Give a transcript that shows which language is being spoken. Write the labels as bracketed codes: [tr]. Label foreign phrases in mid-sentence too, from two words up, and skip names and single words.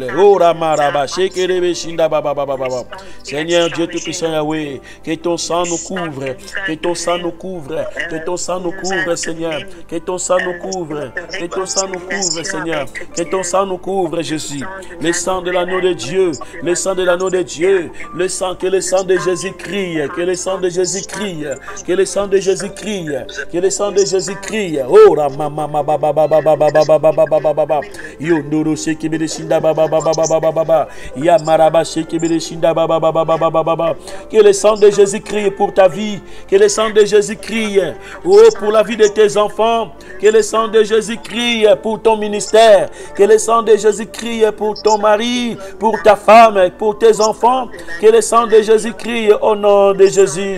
[fr] Oh, Ramarabacheke, Seigneur Dieu Tout-Puissant Yahweh, que ton sang nous couvre, que ton sang nous couvre, que ton sang nous couvre, Seigneur, que ton sang nous couvre, que ton sang nous couvre, Seigneur, que ton sang nous couvre, Jésus, le sang de l'agneau de Dieu, le sang de l'agneau de Dieu, le sang, que le sang de Jésus crie, que le sang de Jésus crie, que le sang de Jésus crie, que le sang de Jésus crie. Oh, Ramama baba baba baba baba baba baba, Yondoro Shekibere Shinda baba baba baba baba, Yamaraba Shekibere Shinda baba baba baba baba. Que le sang de Jésus crie pour ta vie, que le sang de Jésus crie, oh, pour la vie de tes enfants, que le sang de Jésus crie pour ton ministère. Seigneur. Que le sang de Jésus crie pour ton mari, pour ta femme, pour tes enfants. Que le sang de Jésus crie au nom de Jésus.